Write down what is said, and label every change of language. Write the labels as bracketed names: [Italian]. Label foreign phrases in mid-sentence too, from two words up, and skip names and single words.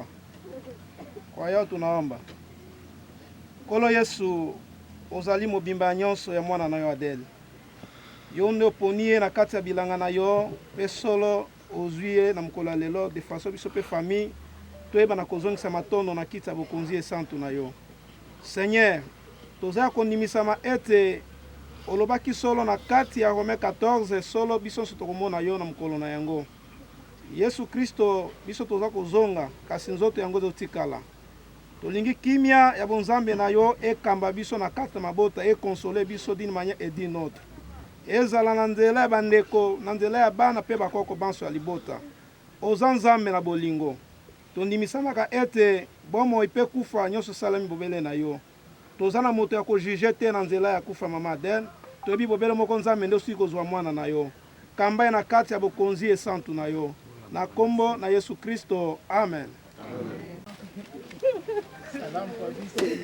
[Swahili] Kwa hiyo tunaomba. [Lingala] Kolo Yesu ozali mobimba nyonso ya mwana na yo Adele. Yo nde oponie na kati ya bilanga na yo pe solo ozwie na mokolo lelo [French] de façon [Lingala] biso pe famille toyeba na kozongisa matondo na kiti ya bokonzi esantu na yo. Seigneur, tozala kondimisama ete olobaki solo na kati ya Rome 14 solo biso tokomona yo na mokolo na yango. Yesu Kristo biso toza kozonga kasi nzoto yango zotikala. Tolingi kimia ya bonzambe na yo ekamba biso na kati mabota ekonsole biso [French] d'une manière et d'une autre. [Lingala] Ezala na nzela ya bandeko na nzela ya bana pe bakoko banso ya libota. Oza nzambe na bolingo. Tondimisamaka ete bomo ipe kufa nyonso salami bobele na yo. Toza na moto ya kojuge te na nzela ya kufa mama Adele. Toyebi bobele moko nzambe nde osili kozwa mwana na yo. Kamba ye na kati ya bokonzi esantu na yo. Na kombo na Yesu Kristo. Amen. Salam kwa biso.